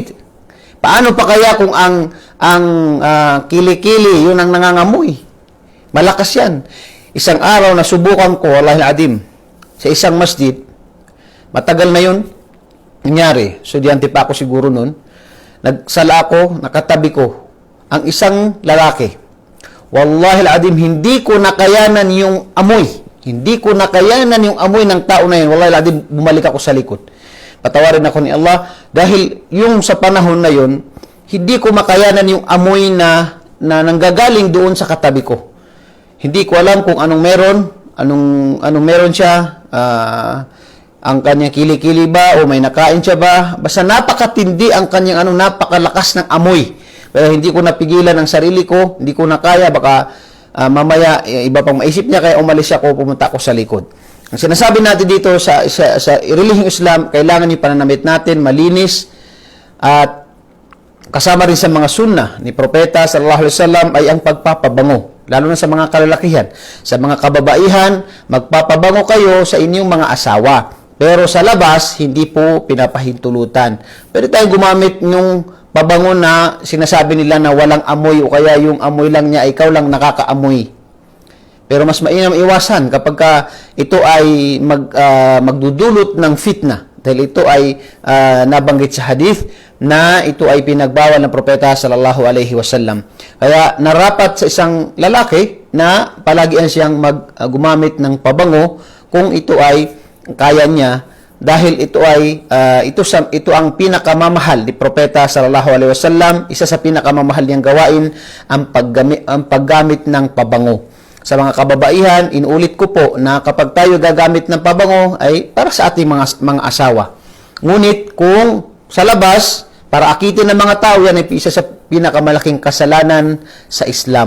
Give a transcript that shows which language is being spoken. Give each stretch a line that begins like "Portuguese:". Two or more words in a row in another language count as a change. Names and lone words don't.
Filipino: Paano pa kaya kung ang kilikili yun ang nangangamoy? Malakas yan. Isang araw na subukan ko,
Arabic: والله العظيم,
Filipino: sa isang masjid. Matagal na yun nangyari. Estudyante pa ako siguro nun. Nagsala ako, nakatabi ko ang isang lalaki.
Arabic: والله العظيم,
Filipino: hindi ko nakayanan yung amoy. Hindi ko nakayanan yung amoy ng tao na yun.
Arabic: والله العظيم,
Filipino: bumalik ako sa likod. Patawarin ako ni Allah dahil yung sa panahon na yun, hindi ko makayanan yung amoy na nanggagaling doon sa katabi ko. Hindi ko alam kung anong meron siya, ang kanyang kilikili ba o may nakain siya ba. Basta napakatindi ang kanyang napakalakas ng amoy. Pero hindi ko napigilan ang sarili ko, hindi ko na kaya, baka mamaya iba pang maisip niya, kaya umalis ako, pumunta ako sa likod. Ang sinasabi natin dito sa relihiyong Islam, kailangan yung pananamit natin malinis at kasama rin sa mga sunnah ni Propeta
Arabic: صلى الله عليه وسلم
Filipino: ay ang pagpapabango. Lalo na sa mga kalalakihan. Sa mga kababaihan, magpapabango kayo sa inyong mga asawa. Pero sa labas, hindi po pinapahintulutan. Pwede tayong gumamit ng pabango na sinasabi nila na walang amoy o kaya yung amoy lang niya, ikaw lang nakakaamoy. Pero mas mainam iwasan kapag ito ay magdudulot ng fitna. Dahil ito ay nabanggit sa hadith na ito ay pinagbawal ng Propeta
Arabic: صلى الله عليه وسلم.
Filipino: Kaya narapat sa isang lalaki na palagi siyang gumamit ng pabango kung ito ay kaya niya, dahil ito ay ito ang pinakamamahal ni Propeta
Arabic: صلى الله عليه وسلم.
Filipino: Isa sa pinakamamahal niyang gawain ang paggamit ng pabango. Sa mga kababaihan, inuulit ko po na kapag tayo gagamit ng pabango ay para sa ating mga asawa. Ngunit kung sa labas, para akitin ng mga tao, yan ay isa sa pinakamalaking kasalanan sa Islam.